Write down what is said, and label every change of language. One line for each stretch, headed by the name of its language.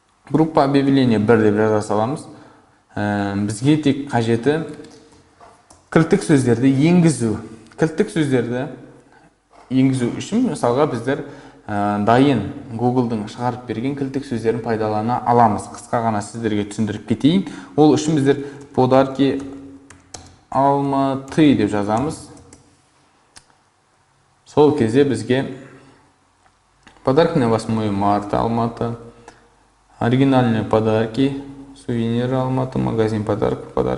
Russian: Группа объявления
Kazakh: 1 деп жаза саламыз. Бізге тек қажеті кілттік сөздерді енгізу. Кілттік сөздерді енгізу үшін, мысалға, біздер дайын Google-дың шығарып берген кілттік сөздерін пайдалана аламыз. Қысқа ғана сіздерге түсіндіріп кетейін. Ол үшін біздер подарки Алматы деп жазамыз. Сол кезде бізге
Russian: подарки на 8 марта Алматы, оригинальные подарки, сувениры Алматы, магазин подарок.